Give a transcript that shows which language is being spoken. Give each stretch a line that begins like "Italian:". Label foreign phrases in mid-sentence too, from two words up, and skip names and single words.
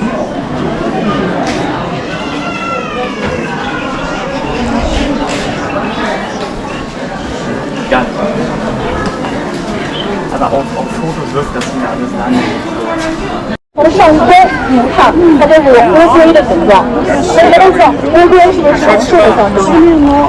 German: Ja. Aber auf Fotos wirkt das mir alles lang.
Chinese: 从上边nhìn看，它这是乌龟的形状。所以大家知道，乌龟是神兽的象征吗？